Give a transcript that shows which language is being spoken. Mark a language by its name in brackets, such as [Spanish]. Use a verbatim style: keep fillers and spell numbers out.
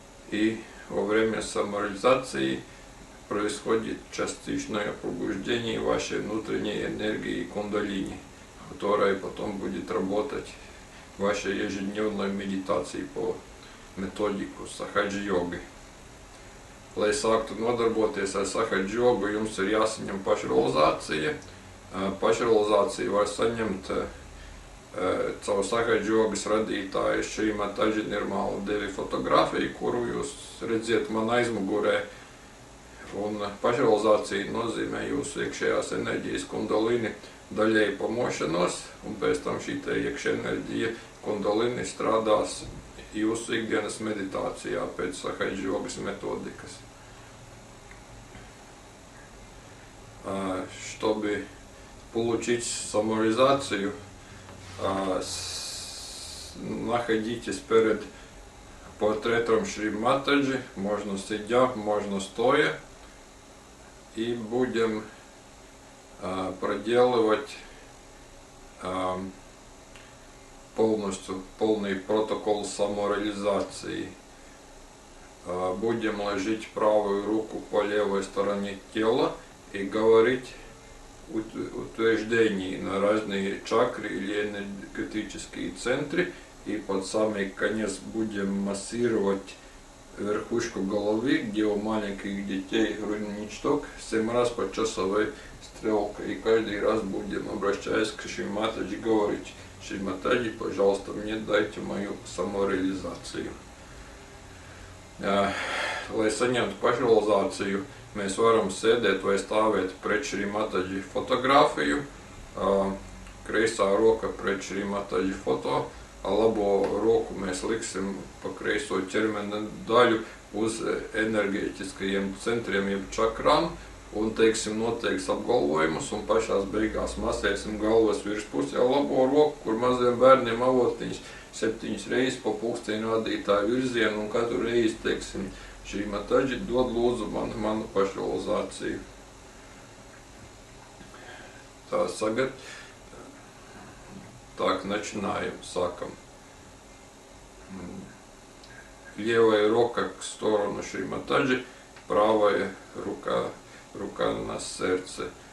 [Russian] И во время самореализации происходит частичное пробуждение вашей внутренней энергии кундалини, которая потом будет работать в вашей ежедневной медитации по методику сахаджа-йоги. [Latvian] Lai sāktu nodarboties ar sahadžogu, jums ir jāsaņem pašrealizācija. Pašrealizāciju var saņemt caur sahadžogas radītāju Šrimataji Nirmala Devi fotografiju, kuru jūs redziet man aizmugurē. Un pašrealizācija nozīmē jūsu iekšējās enerģijas kundalini daļēji pamošanos, un pēc tam šī iekšējā enerģija kundalini strādās jūsu ikdienas meditācijā pēc sahadžogas metodikas. [Russian] Чтобы получить самореализацию, находитесь перед портретом Шри Матаджи, можно сидя, можно стоя, и будем проделывать полностью полный протокол самореализации. Будем ложить правую руку по левой стороне тела и говорить утверждения на разные чакры или энергетические центры. И под самый конец будем массировать верхушку головы, где у маленьких детей грудничок, семь раз по часовой стрелке. И каждый раз будем, обращаясь к Шри Матаджи, говорить: Шри Матаджи, пожалуйста, мне дайте мою самореализацию. [Latvian] Lai saņemtu pašrealizāciju, mēs varam sēdēt vai stāvēt pret Šri Matadži fotogrāfiju, kreisā roka pret Šri Matadži foto, labo roku mēs liksim pa kreiso ķermena daļu uz enerģētiskajiem centriem jeb čakrām, un teiksim noteikts apgalvojumus, un pašās beigās masēsim galvas virspusē labo roku, kur maziem bērniem avotiņas septiņas reizes pa pulksteņu vadītāju virzienu, un katru reizi teiksim: Šī Matadži, dod lūdzu man manu pašrealizāciju. Tā sagad, [Russian] так начинаем, [Latvian] сакам. [Russian] Левая рука в сторону Шри Матаджи, правая рука рука на сердце.